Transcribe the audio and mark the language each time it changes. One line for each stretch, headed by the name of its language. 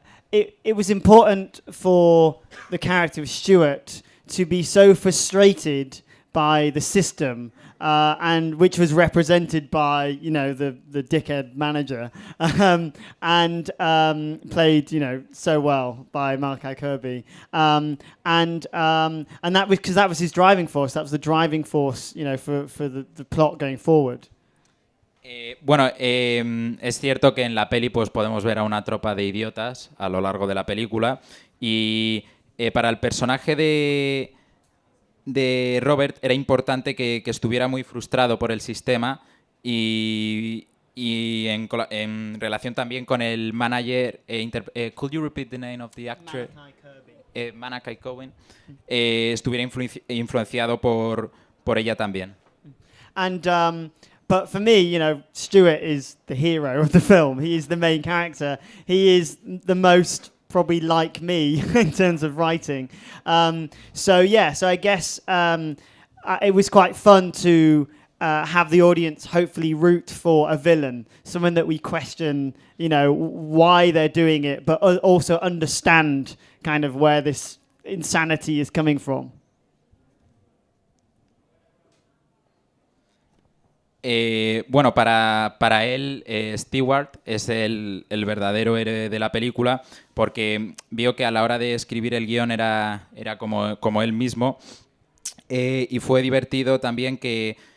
English: It was important for the character of Stuart to be so frustrated by the system, and which was represented by, you know, the dickhead manager, and played, you know, so well by Malachi Kirby, and that was because that was his driving force. That was the driving force, you know, for the plot going forward.
Spanish: Bueno, es cierto que en la peli pues podemos ver a una tropa de idiotas a lo largo de la película y para el personaje de Robert era importante que estuviera muy frustrado por el sistema y en relación también con el manager.
English: Could you repeat the name of the actor? Malachi Cohen.
Spanish: Estuviera influenciado por ella también.
English: And but for me, you know, Stuart is the hero of the film. He is the main character. He is the most probably like me in terms of writing. So I guess it was quite fun to have the audience hopefully root for a villain, someone that we question, you know, why they're doing it, but also understand kind of where this insanity is coming from.
Spanish: Bueno, para él, Stewart es el verdadero héroe de la película porque vio que a la hora de escribir el guión era como él mismo, y fue divertido también que